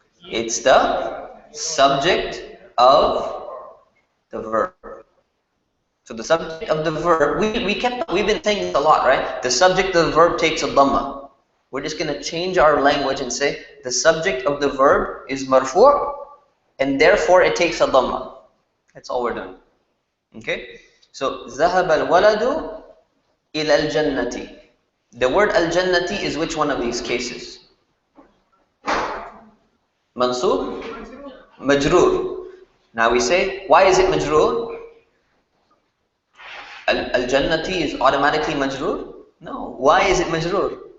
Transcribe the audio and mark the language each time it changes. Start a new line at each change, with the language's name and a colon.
English: It's the subject of the verb. So the subject of the verb, we've been saying this a lot, right? The subject of the verb takes a dhamma. We're just going to change our language and say the subject of the verb is marfu' and therefore it takes a dhamma. That's all we're doing. Okay?
Arabic: So ذهب الولد إلى الجنة.
English: The word al-jannati is which one of these cases? Mansub? Majroor. Now we say, why is it majroor? Al-jannati is automatically majroor? No. Why is it majroor?